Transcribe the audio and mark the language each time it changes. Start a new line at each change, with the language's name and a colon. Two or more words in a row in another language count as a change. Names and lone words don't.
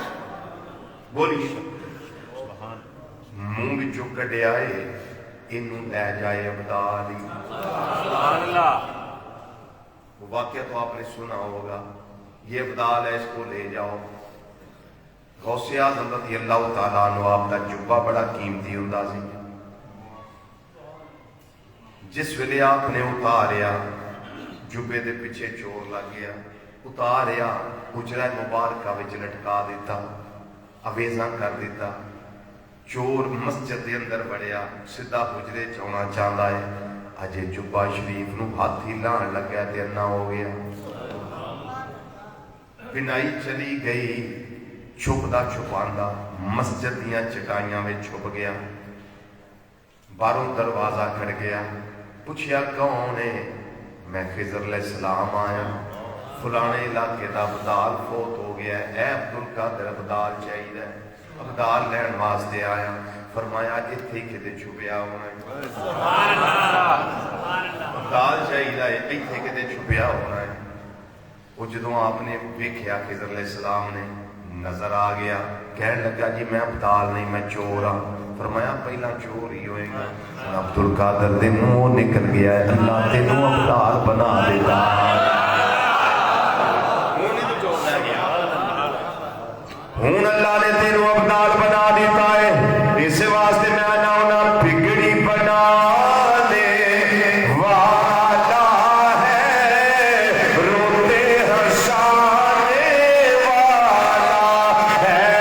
Punjabi: بولی منہ وچوں کڈیا ہے اینوں لے جائے ابدال.
Arabic: سبحان اللہ.
Urdu: وہ واقعہ تو آپ نے سنا ہوگا, یہ ابدال ہے, اس کو لے جاؤ. غوث اعظم
Arabic: رضی اللہ تعالیٰ عنہ
Urdu: آپ کا جبہ بڑا قیمتی
Punjabi: ہوندا سی. جس ویلے آپ نے اتاریا جبے دے پیچھے چور لگ گیا, اتاریا حجرہ مبارکہ وچ لٹکا دیتا, اویزاں کر دیتا. چور مسجد دے اندر بڑھیا, سیدھا حجرے چاہنا چاہتا ہے, اجے جبہ شریف نو ہاتھ ہی لان لگیا تے انا ہو گیا. بنائی چلی گئی, چھپدا چھپاندا مسجد دیاں چٹائیاں میں چھپ گیا، باہروں دروازہ کھڑ گیا، پوچھیا کون ہے؟ میں خضر
Arabic: علیہ السلام
Punjabi: آیا، فلانے علاقے دا ابدال فوت ہو گیا ہے، اے عبدالقادر ابدال چاہیے، ابدال لین واسطے آیا۔ فرمایا اتھے کتے چھپیا ہونا ہے، ابدال چاہیے اتھے کتے چھپیا ہونا ہے۔ وہ جدوں آپ نے دیکھیا خضر
Arabic: علیہ السلام
Punjabi: نے نظر آ گیا، کہنے لگا جی میں ابدال نہیں میں چور ہاں۔ فرمایا پہلا چور ہی ہوئے گا، عبدالقادر دے منہ نکل گیا ہے اللہ تینوں ابدال بنا دیتا۔ ہوں اللہ نے تینوں ابدال بنا دیتا ہے، اس واسطے میں آنا ہونا بگڑی بنانے والا ہے، روتے ہنسانے والا ہے،